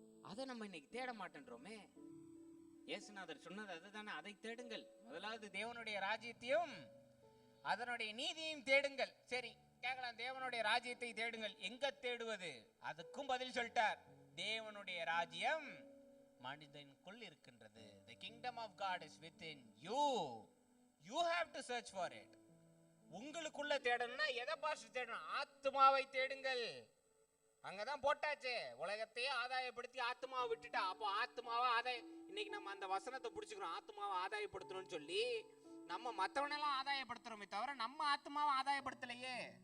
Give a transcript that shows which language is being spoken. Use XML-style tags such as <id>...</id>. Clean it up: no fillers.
<ta>அதை நம்ம இன்னைக்கு தேட மாட்டேன்றோமே. இயேசுநாதர் சொன்னது அதுதானே, அதை தேடுங்கள், முதலாவது தேவனுடைய ராஜ்யத்தையும் அதனுடைய நீதியையும் தேடுங்கள். சரி கேட்கலாம், தேவனுடைய ராஜ்யத்தை தேடுங்கள், எங்க தேடுவது? அதுக்கும் பதில் சொல்லிட்டார். தேவனுடைய ராஜ்யம் மனிதனுக்குள் இருக்கின்றது.</ta> <en>The kingdom of God is within you. You have to search for it.</en> <ta>உங்களுக்குள்ள தேடணும்னா எதை பாஸ்டர் தேடணும்? ஆத்மாவை தேடுங்கள். அங்கதான் போட்டாச்சு, உலகத்தையே ஆதாயப்படுத்தி ஆத்மாவை விட்டுட்டா. அப்போ ஆத்மாவை இன்னைக்கு நம்ம அந்த வசனத்தை பிடிச்சுக்கிறோம், ஆத்மாவை ஆதாயப்படுத்தணும்னு சொல்லி நம்ம மற்றவனெல்லாம் ஆதாயப்படுத்துறோமே தவிர நம்ம ஆத்மாவை ஆதாயப்படுத்தலையே.</ta>